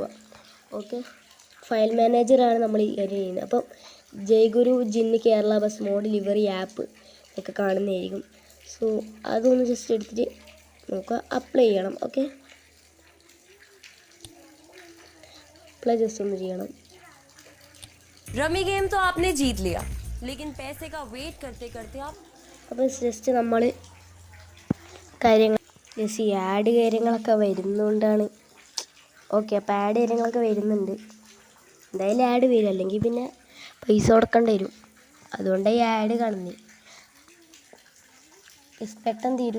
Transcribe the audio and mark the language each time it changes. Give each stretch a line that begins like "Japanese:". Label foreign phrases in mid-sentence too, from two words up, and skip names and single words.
Malayalam: ഓക്കെ, ഫയൽ മാനേജറാണ് നമ്മൾ ഈ കാര്യം ചെയ്യുന്നത്. അപ്പം ജയ്ഗുരു ജിന്ന് കേരള ബസ് മോഡ് ലിവറി ആപ്പ് ഒക്കെ കാണുന്നതായിരിക്കും. സോ അതൊന്ന് ജസ്റ്റ് എടുത്തിട്ട് നോക്കുക, അപ്ലൈ ചെയ്യണം. ഓക്കെ,
English: apply just
Malayalam: ഒന്ന് ചെയ്യണം.
English: rummy game
Hindi: तो आपने जीत लिया, लेकिन पैसे का वेट करते करते आप
Malayalam: അപ്പോൾ ജസ്റ്റ് നമ്മൾ കാര്യങ്ങൾ ജസ്റ്റ് ഈ ആഡ് കാര്യങ്ങളൊക്കെ വരുന്നതുകൊണ്ടാണ്. ഓക്കെ, അപ്പോൾ ആഡ് കാര്യങ്ങളൊക്കെ വരുന്നുണ്ട്. എന്തായാലും ആഡ് വരും, അല്ലെങ്കിൽ പിന്നെ പൈസ കൊടുക്കേണ്ടി വരും. അതുകൊണ്ടാണ് ഈ ആഡ് കാണുന്നത്. പെട്ടെന്ന് തീരും.